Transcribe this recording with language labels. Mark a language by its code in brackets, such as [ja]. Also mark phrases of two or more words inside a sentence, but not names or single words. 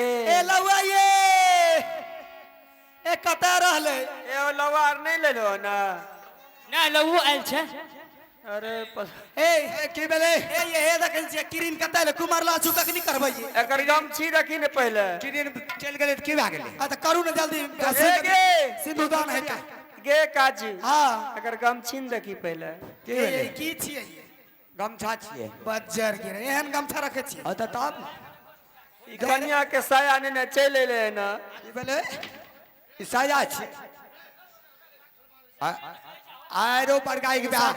[mai] ए लौआ ये ए कता रहले ए लवा यार नहीं ले लो ना ना लऊ आयल छै अरे ए की भेले ए ये देखै छियै किरिन कतै ले कुमार लाचू कखनी करबै ये एकर गमछी रखी ने पहले किदिन चल गेले त की भा गेले आ त करू ने जल्दी ए गे सिंधुदान है का गे काजी हां एकर गमछी न देखी पहले की भेले ए की छियै ये गमछा छिए बज्जर गिरे एहन गमछा रखे छियै अ त तब ई कन्या के साया ने चले ले ना की भेले ईसाया छी आरो पर गाय के ब्याह